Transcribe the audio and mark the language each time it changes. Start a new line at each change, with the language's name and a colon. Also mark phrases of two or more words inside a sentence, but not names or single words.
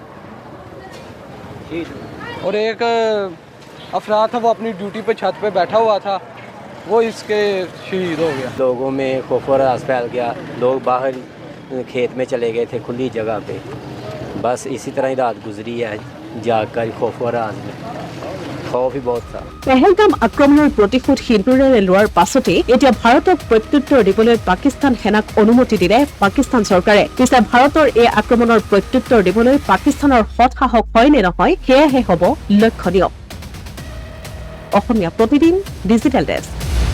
Urdu: اور ایک افراد تھا، وہ اپنی ڈیوٹی پے چھت پے بیٹھا ہوا تھا، وہ اسکے شہید ہو گیا. لوگوں میں خوف اور راز پھیل گیا۔ لوگ باہر کھیت میں چلے گئے تھے کھلی جگہ پے. بس اسی طرح ہی رات گزری ہے، جاگ کر خوف اور راز میں. خوف ہی بہت تھا.
Assamese: পেহেলগাম আক্ৰমণৰ প্ৰতিশোধ সিন্দুৰেৰে লোৱাৰ পাছতেই এতিয়া ভাৰতক প্ৰত্যুত্তৰ দিবলৈ পাকিস্তান সেনাক অনুমতি দিলে পাকিস্তান চৰকাৰে। পিছে ভাৰতৰ এই আক্ৰমণৰ প্ৰত্যুত্তৰ দিবলৈ পাকিস্তানৰ সৎসাহস হয় নে নহয়, সেয়াহে হ'ব লক্ষণীয়। অসমীয়া প্ৰতিদিন
English: digital desk.